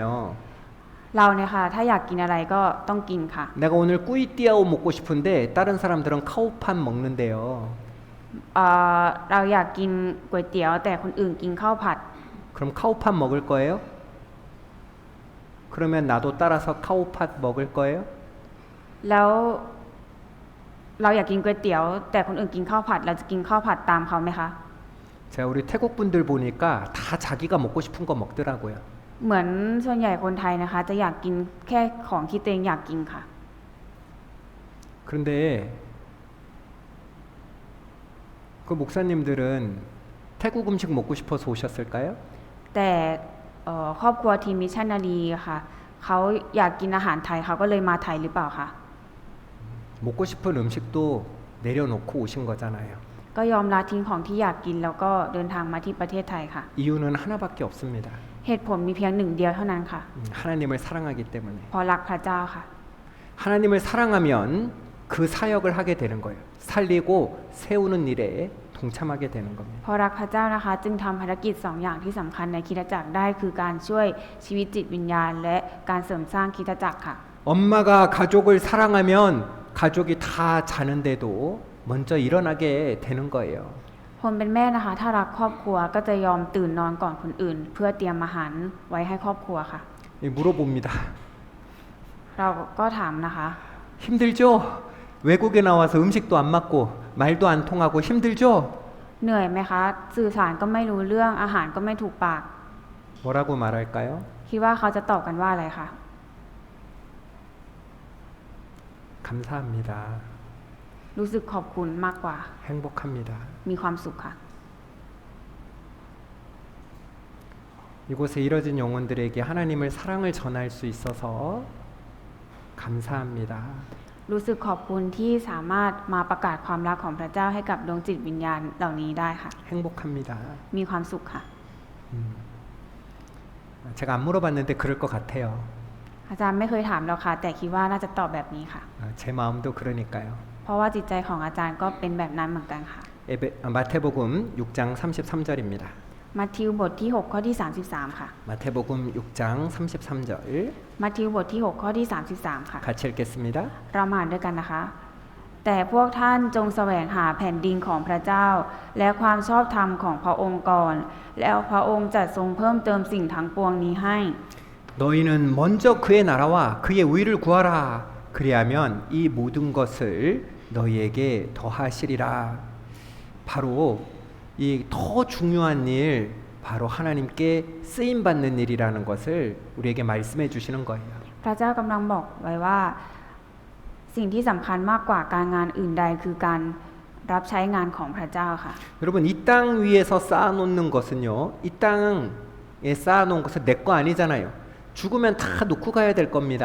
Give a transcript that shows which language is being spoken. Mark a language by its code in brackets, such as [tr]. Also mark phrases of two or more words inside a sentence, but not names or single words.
[th] เราเนี่ยค่ะถ้าอยากกินอะไรก็ต้องกินค่ะ [ko] 내가 오늘 꾸이띠아오 먹고 싶은데 다른 사람들은 카오판 먹는데요. [th] เราอยากกินก๋วยเตี๋ยวแต่คนอื่นกินข้าวผัด [ko] 그럼 카오판 먹을 거예요? 그러면 나도 따라서 카오팟 먹을 거예요? [th] แล้วเราอยากกินก๋วยเตี๋ยวแต่คนอื่นกินข้าวผัดเราจะกินข้าวผัดตามเขาไหมคะ [ko] 제가 우리 태국 분들 보니까 다 자기가 먹고 싶은 거 먹더라고요. [th] เหมือนส่วนใหญ่คนไทยนะคะจะอยากกินแค่ของที่ตัวเองอยากกินค่ะ [ko] 그런데 그 목사님들은 태국 음식 먹고 싶어서 오셨을까요? [th] แต่ครอบครัวทีมมิชชันนารีค่ะเขาอยากกินอาหารไทยเขาก็เลยมาไทยหรือเปล่าคะ [ko] 먹고 싶은 음식도 내려놓고 오신 거잖아요. [th] ก็ยอมละทิ้งของที่อยากกินแล้วก็เดินทางมาที่ประเทศไทยค่ะ [ko] 이유는 하나밖에 없습니다. [th] เหตุผลมีเพียงหนึ่งเดียวเท่านั้นค่ะ [ko] 하나님을 사랑하기 때문에. [th] เพราะรักพระเจ้าค่ะ [ko] 하나님을 사랑하면 그 사역을 하게 되는 거예요. 살리고 세우는 일에 동참하게 되는 겁니다. [th] เพราะรักพระเจ้านะคะจึงทำภารกิจสองอย่างที่สำคัญในคริสตจักรได้คือการช่วยชีวิตจิตวิญญาณ และการเสริมสร้างคริสตจักรค่ะ [ko] 엄마가 가족을 사랑하면 가족이 다 자는데도 먼저 일어나게 되는 거예요. [th] คนเป็นแม่นะคะถ้ารักครอบครัวก็จะยอมตื่นนอนก่อนคนอื่น เพื่อเตรียมอาหารไว้ให้ครอบครัวค่ะ [ko] 물어봅니다. [th] เราก็ถามนะคะ [ko] 힘들죠? 외국에 나와서 음식도 안 맞고 말도 안 통하고 힘들죠? [th] เหนื่อยไหมคะสื่อสารก็ไม่รู้เรื่องอาหารก็ไม่ถูกปาก [ko] 뭐라고 말할까요? [th] คิดว่าเขาจะตอบกันว่าอะไรคะ [ko] 감사합니다. [th] รู้สึกขอบคุณมากกว่า [ko] 행복합니다. [th] มีความสุขค่ะ [ko] 이곳에 이뤄진 영혼들에게 하나님을 사랑을 전할 수 있어서 감사합니다. [th] รู้สึกขอบคุณที่สามารถมาประกาศความรักของพระเจ้าให้กับดวงจิตวิญญาณเหล่านี้ได้ค่ะ [ko] 행복합니다. [th] มีความสุขค่ะ [ko] 제가 안 물어봤는데 그럴 것 같아요. [th] อาจารย์ไม่เคยถามเราค่ะ แต่คิดว่าน่าจะตอบแบบนี้ค่ะ [ko] 제 마음도 그러니까요. [th] เพราะว่าจิตใจของอาจารย์ก็เป็นแบบนั้นเหมือนกันค่ะ [ko] 마태복음 6장 33절입니다. [th] มัทธิวบทที่6ข้อที่33ค่ะ [ko] 마태복음 6장 33절 [th] มัทธิวบทที่6ข้อที่33ค่ะ [ko] 같이 읽겠습니다. [th] เรามาอ่านด้วยกันนะคะ แต่พวกท่านจงแสวงหาแผ่นดินของพระเจ้า และความชอบธรรมของพระองค์ก่อน แล้วพระองค์จะทรงเพิ่มเติมสิ่งทั้งปวงนี้ให้ [ko] 너희는 먼저 그의 나라와 그의 의를 구하라. 그리하면 이 모든 것을 너희에게 더하시리라. 바로 이 더 중요한 일, 바로 하나님께 쓰임 받는 일이라는 것을 우리에게 말씀해 주시는 거예요. พระเจ้ากำลังบอกไว้ว่า สิ่งที่สำคัญมากกว่าการงานอื่นใดคือการรับใช้งานของพระเจ้าค่ะ 여러분 이 땅 위에서 쌓아놓는 것은요, 이 땅에 쌓아놓은 것은 내 거 아니잖아요. 죽으면 다 놓고 가야 될 겁니다.